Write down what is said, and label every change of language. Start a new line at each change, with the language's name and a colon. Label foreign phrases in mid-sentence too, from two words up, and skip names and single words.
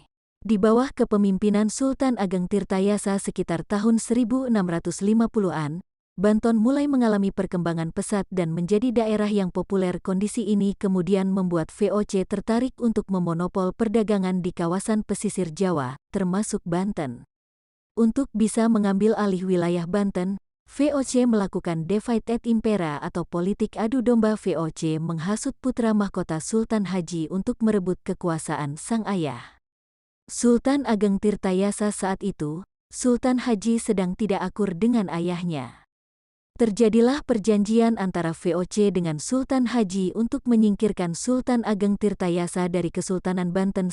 Indonesian: Di bawah kepemimpinan Sultan Ageng Tirtayasa sekitar tahun 1650-an, Banten mulai mengalami perkembangan pesat dan menjadi daerah yang populer. Kondisi ini kemudian membuat VOC tertarik untuk memonopol perdagangan di kawasan pesisir Jawa, termasuk Banten. Untuk bisa mengambil alih wilayah Banten, VOC melakukan
Latin: divide et impera
Indonesian: atau politik adu domba. VOC menghasut putra mahkota Sultan Haji untuk merebut kekuasaan sang ayah. Sultan Ageng Tirtayasa saat itu, Sultan Haji sedang tidak akur dengan ayahnya. Terjadilah perjanjian antara VOC dengan Sultan Haji untuk menyingkirkan Sultan Ageng Tirtayasa dari Kesultanan Banten.